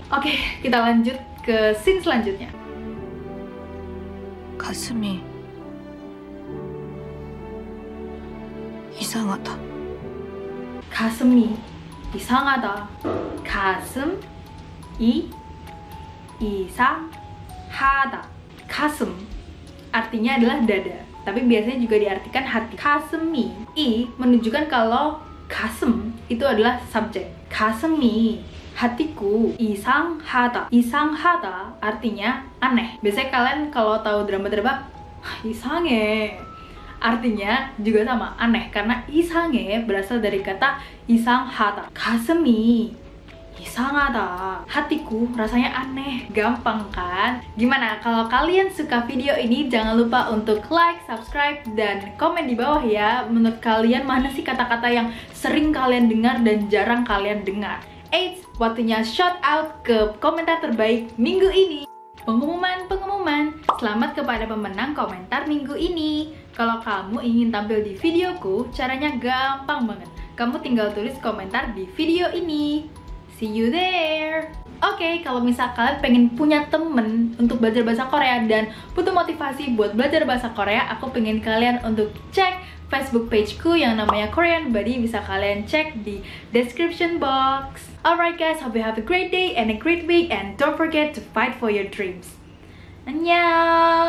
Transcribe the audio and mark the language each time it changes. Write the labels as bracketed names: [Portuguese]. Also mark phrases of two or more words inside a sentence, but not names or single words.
[Indonesian] Oke, kita lanjut ke scene selanjutnya. [Korean] 가슴이 이상하다. 가슴이 이상하다. 가슴 이상하다. [Indonesian] 가슴 artinya adalah dada, tapi biasanya juga diartikan hati. 가슴이 menunjukkan kalau 가슴 itu adalah subjek. [Korean] 가슴이 hatiku 이상하다. [Indonesian] 이상하다 artinya aneh. Biasanya kalian kalau tahu drama-drama 이상해 artinya juga sama, aneh, karena 이상해 berasal dari kata 이상하다. [Korean] 가슴이 이상하다. [Indonesian] Hatiku rasanya aneh. Gampang kan? Gimana kalau kalian suka video ini? Jangan lupa untuk [English] like, subscribe, [Indonesian] dan komen di bawah ya. Menurut kalian mana sih kata-kata yang sering kalian dengar dan jarang kalian dengar? Eits, waktunya [English] shout out [Indonesian] ke komentar terbaik minggu ini. Pengumuman, selamat kepada pemenang komentar minggu ini. Kalau kamu ingin tampil di videoku, caranya gampang banget. Kamu tinggal tulis komentar di video ini. [English] See you there. [Indonesian] Oke, kalau misal kalian pengen punya temen untuk belajar bahasa Korea dan butuh motivasi buat belajar bahasa Korea, aku pengen kalian untuk cek Facebook pageku yang namanya Korean Buddy. Bisa kalian cek di [English] description box. Alright guys, hope you have a great day and a great week, and don't forget to fight for your dreams. [Korean] Annyeong!